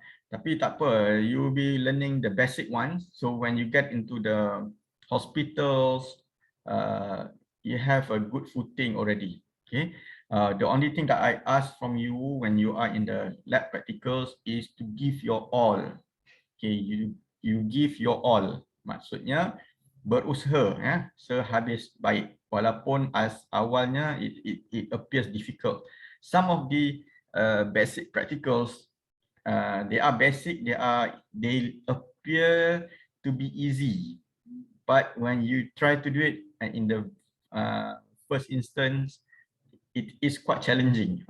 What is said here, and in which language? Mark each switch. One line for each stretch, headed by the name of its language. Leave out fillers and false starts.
Malay: Tapi tak apa,
English: you will be learning the basic ones. So when you get into the hospitals, you have a good footing already. Okay. The only thing that I ask from you when you are in the lab practicals is to give your all. Okay, you give your all.
Malay: Maksudnya berusaha, ya, sehabis baik. Walaupun awalnya
English: it appears difficult. Some of the basic practicals, they are basic. They appear to be easy, but when you try to do it in the first instance, it is quite challenging.